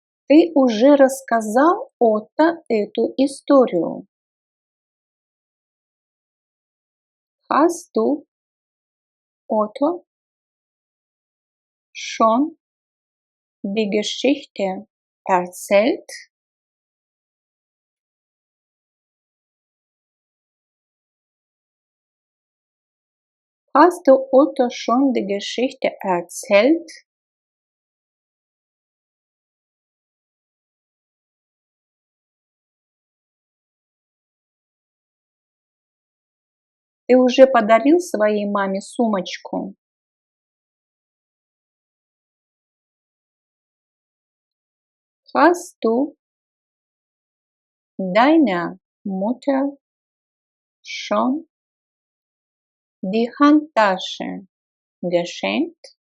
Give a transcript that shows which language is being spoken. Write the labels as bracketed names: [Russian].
[Russian] Ты уже рассказал Отто эту историю? [German] Hast du Otto schon die Geschichte erzählt? Hast du Otto schon die Geschichte erzählt? [Russian] Ты уже подарил своей маме сумочку? [German] Hast du deiner Mutter schon die Handtasche geschenkt?